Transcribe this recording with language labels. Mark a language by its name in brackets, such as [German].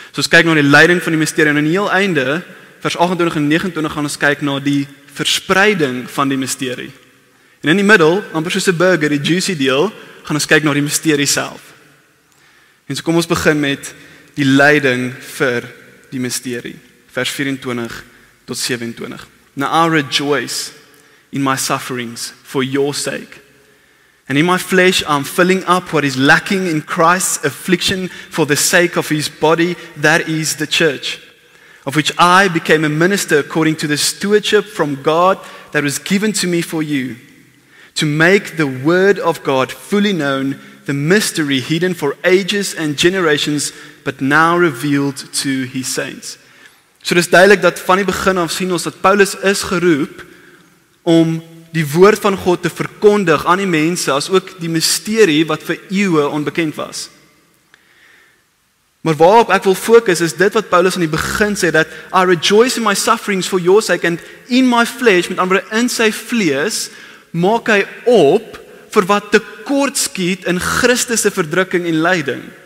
[Afrikaans] So ons kyk na die lyding van die misterie, en aan die heel einde, vers 28 en 29, gaan ons kyk na die verspreiding van die misterie. En in die middel, amper soos 'n burger, die juicy deel, gaan ons kyk na die misterie self. En so kom ons begin met die lyding vir die misterie, vers 24 tot 27. [English] Now I rejoice in my sufferings for your sake. And in my flesh I'm filling up what is lacking in Christ's affliction for the sake of his body, that is the church, of which I became a minister according to the stewardship from God that was given to me for you, to make the word of God fully known, the mystery hidden for ages and generations, but now revealed to his saints. [Afrikaans] So dis duidelik dat van die begin af sien ons dat Paulus is geroep om die woord van God te verkondig aan die mense, as ook die misterie wat vir eeue onbekend was. Maar waarop ek wil fokus is dit wat Paulus aan die begin sê, dat [English] I rejoice in my sufferings for your sake, and in my flesh, [Afrikaans] met ander woorde in sy vlees, maak hy op vir wat tekort skiet in Christus se verdrukking en lyding.